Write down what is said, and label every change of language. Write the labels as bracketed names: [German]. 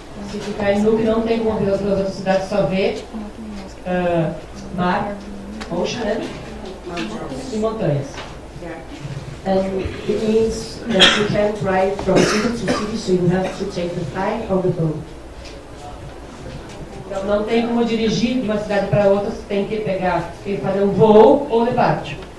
[Portuguese] Se ficar em Nuuk não tem como ver as duas outras cidades, só vê mar, ocean e montanhas. [English] And it means that you can't drive from city to city, so you have to take the flight or the boat. [Portuguese] Então não tem como dirigir de uma cidade para outra, você tem que fazer um voo ou de barco.